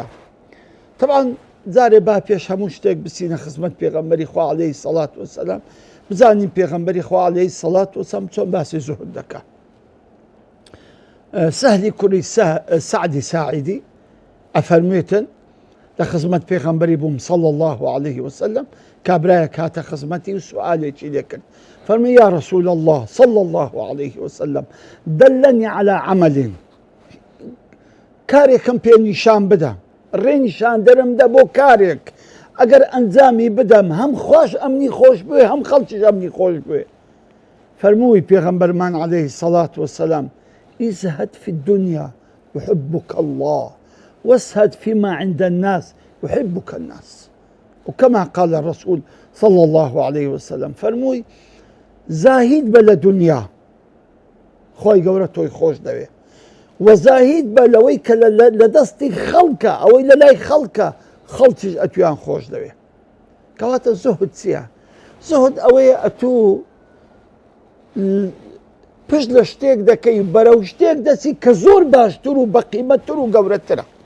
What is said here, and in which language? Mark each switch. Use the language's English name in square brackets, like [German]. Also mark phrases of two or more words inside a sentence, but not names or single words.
[Central Kurdish] طبعاً جارێ با پێش هەموو شتێک بچینە خزمەت پێغەمبەری خوا [Arabic] عەلەیهی سەڵات وەسەلام، [Central Kurdish] بزانین پێغەمبەری خوا [Arabic] عەلەیهی سەڵات وەسەلام [Central Kurdish] چۆن باسی زوهد دەکات. سەهلی کوڕی سەعدی ساعیدی ئەفەرموێتن لە خزمەت پێغەمبەری بووم [Arabic] صلی الله عليه وسلم، [Central Kurdish] کابرایە کاتە خزمەتی و سوالێکی لێ کرد. [Arabic] فەرمووی یا رسول الله صلی الله عليه وسلم دلنی على عمل، [Central Kurdish] کارێکم پێ نیشان بدە، ڕێنیشان دەرم دە بۆ کارێک ئەگەر ئەنجامی بدەم هەم خۆش ئەمنی خۆش بوێ هەم خەڵکیش ئەمنی خۆش بوێ. فەرمووی پێغەمبەرمان [Arabic] عەلەیهی سەڵات وەسەلام ازهد في الدنيا يحبك الله وازهد فيما عند الناس يحبك الناس. وكما قال الرسول صلى الله عليه وسلم [Central Kurdish] فەرمووی زاهید بە لە دنیا، خۆی گەورە تۆی خۆش دەوێ، وەزاهید بە لەوەی کە لە دەستی خەڵکە، ئەوەی لە لای خەڵکە خەڵکیش ئەتویان خۆش دەوێ. کەواتە زوهد چییە؟ زوهد ئەوەیە ئەتوو پشت لە شتێک دەکەی بەرەو شتێک دەچی کە زۆر باشتر و بەقیمەتتر و گەورەترە.